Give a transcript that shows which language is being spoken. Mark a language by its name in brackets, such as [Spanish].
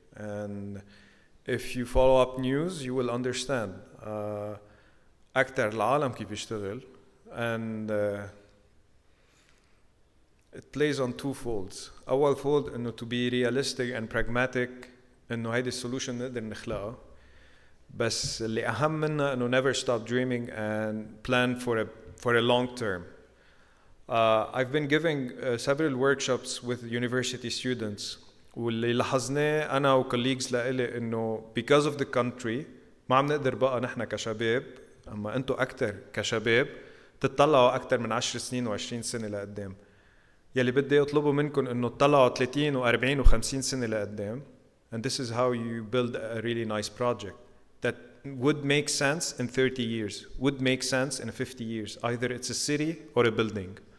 [English] And if you follow up news, you will understand [Arabic] أكتر العالم كيف يشتغل, [English] and it plays on two folds. [Arabic] أول [English] fold إنه to be realistic and pragmatic, [Arabic] إنه هيدي السولوشن نقدر نخلقها, بس اللي أهم منها إنه [English] never stop dreaming and plan for a long term. I've been giving several workshops with university students, [Arabic] واللي لاحظناه أنا وcolleagues لإلي إنه [English] because of the country [Arabic] ما عم نقدر بقى نحن كشباب, أما أنتوا أكتر كشباب تطلعوا أكتر من 10 سنين و20 سنة لقدام. يلي بدي أطلبه منكم إنه تطلعوا 30 و40 و50 سنة لقدام, [English] and this is how you build a really nice project that would make sense in 30 years, would make sense in 50 years. Either it's a city or a building.